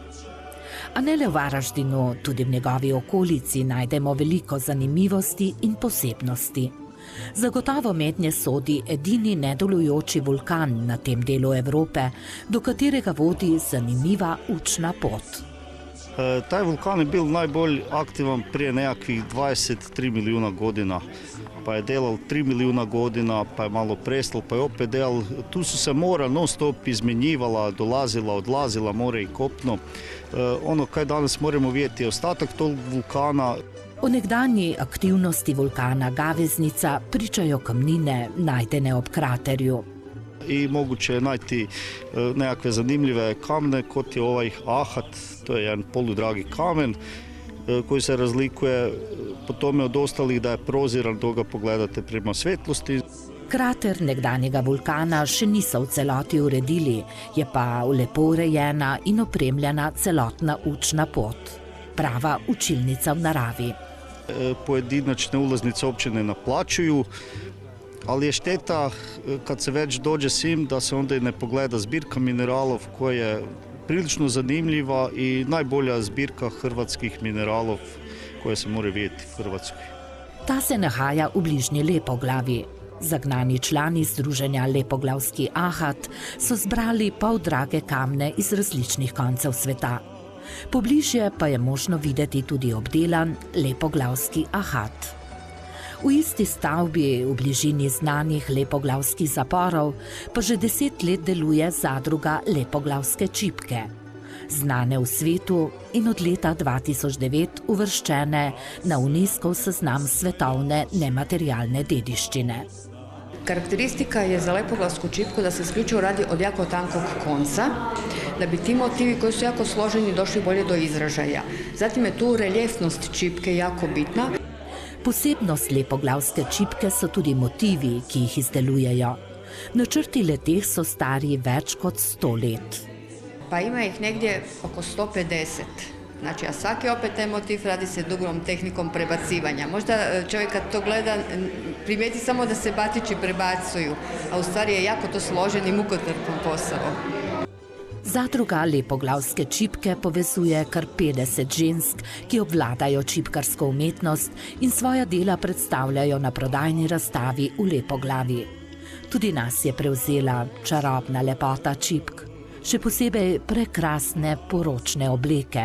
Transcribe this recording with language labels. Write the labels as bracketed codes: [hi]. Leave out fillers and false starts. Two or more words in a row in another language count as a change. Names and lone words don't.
[sl] A ne le v Varaždinu, tudi v njegovi okolici najdemo veliko zanimivosti in posebnosti. Zagotovo mednje sodi edini nedelujoči vulkan na tem delu Evrope, do katerega vodi zanimiva učna pot. [hr] Taj vulkan je bil najbolj aktivan prije nekakvih 23 milijuna godina. Pa je delal 3 milijuna godina, pa je malo prestal, pa je opet delal. Tu su se mora non stop izmenjivala, dolazila, odlazila, more i kopno. Ono kaj danas moramo vidjeti je ostatak tog vulkana. [sl] O nekdanji aktivnosti vulkana Gaveznica pričajo kamnine najdene ob kraterju. [hr] I moguće je najti nekakve zanimljive kamne, kot je ovaj ahat, to je jedan poludragi kamen koji se razlikuje po tome od ostalih da je proziran, to ga pogledate prema svetlosti. [sl] Krater nekdanjega vulkana še niso v celoti uredili, je pa lepo urejena in opremljena celotna učna pot. Prava učilnica v naravi. [hr] Pojedinačne ulaznice uopće ne naplaćuju, ali je šteta kad se već dođe sim da se onda i ne pogleda zbirka mineralov koja je prilično zanimljiva i najbolja zbirka hrvatskih mineralov koje se more vidjeti v Hrvatskoj. [sl] Ta se nahaja v bližnji Lepoglavi. Zagnani člani združenja Lepoglavski ahat so zbrali poldrage kamne iz različnih koncev sveta. Pobližje pa je možno videti tudi obdelan Lepoglavski ahat. V isti stavbi v bližini znanih lepoglavskih zaporov pa že 10 let deluje zadruga Lepoglavske čipke, znane v svetu in od leta 2009 uvrščene na UNESCO seznam svetovne nematerialne dediščine. [hr] Karakteristika je za lepoglavsku čipku da se isključivo radi od jako tankog konca, da bi ti motivi koji su jako složeni došli bolje do izražaja. Zatim je tu reljefnost čipke jako bitna. [sl] Posebnost lepoglavske čipke so tudi motivi, ki jih izdelujejo. Načrti leteh so stari več kot 100 let. [hr] Pa ima ih negdje oko 150. Znači, a svaki opet taj motiv radi se dugom tehnikom prebacivanja. Možda čovjek kad to gleda primijeti samo da se batići prebacuju, a u stvari je jako to složen i mukotrpan posao. [sl] Zadruga Lepoglavske čipke povezuje kar 50 žensk, ki obvladajo čipkarsko umetnost in svoja dela predstavljajo na prodajni razstavi v Lepoglavi. Tudi nas je prevzela čarobna lepota čipk, še posebej prekrasne poročne obleke.